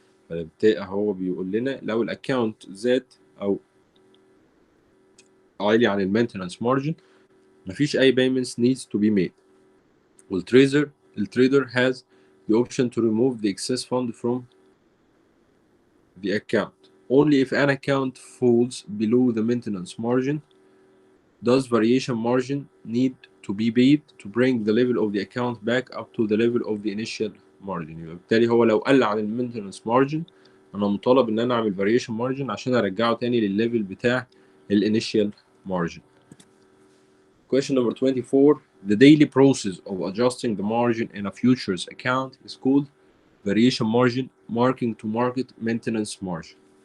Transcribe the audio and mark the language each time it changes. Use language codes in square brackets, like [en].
[ar] فبالتالي هو بيقول لنا لو الاكونت زاد او عالي عن المينتنس مارجن مفيش اي [en] payments needs to be made. التريدر has the option to remove the excess fund from the account. Only if an account falls below the maintenance margin does variation margin need to be paid to bring the level of the account back up to the level of the initial margin. [ar] يبقى بالتالي هو لو قل عن المينتنس مارجن انا مطالب ان انا اعمل variation margin عشان ارجعه تاني للليفل بتاع الانيشال margin. [en] Question number 24. The daily process of adjusting the margin in a futures account is called variation margin, marking to market, maintenance margin.